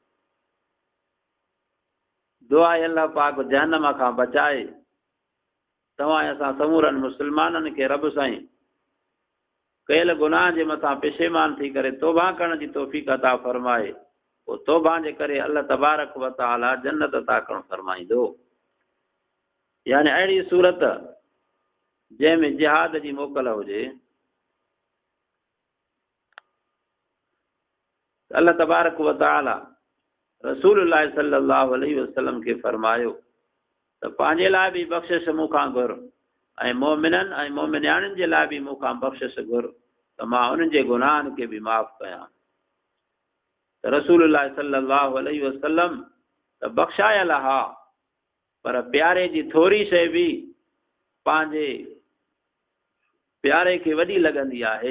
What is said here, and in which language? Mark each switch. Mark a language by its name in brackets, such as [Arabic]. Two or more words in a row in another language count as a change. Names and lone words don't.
[Sindhi] दुआ आहे अल्लाह पाक जहन्नम खां बचाए तव्हां असां समूरनि मुस्लमाननि खे रब साईं कयल गुनाह जे मथां पेशेमान थी करे तौबा करण जी तौफ़ीक़ अता फरमाए। पोइ तौबा जे करे [Arabic] الله تبارك وتعالى [Sindhi] जन्नत अता करणु फरमाईंदो। यानी अहिड़ी सूरत जंहिंमें जिहाद जी मोकल हुजे, [Arabic] الله تبارك وتعالى رسول الله صلى الله عليه وسلم [Sindhi] खे फरमायो त पंहिंजे लाइ बि बख़्शिश मूंखां घुर ऐं मोमिननि ऐं मोमिनियाणियुनि जे लाइ बि मूंखां बख़्शिश घुर त मां उन्हनि जे गुनाहनि खे बि माफ़ कयां। त [Arabic] رسول الله صلى الله عليه وسلم [Sindhi] त बख़्शायल हा, पर प्यारे जी थोरी शइ बि पंहिंजे प्यारे खे वॾी लॻंदी आहे।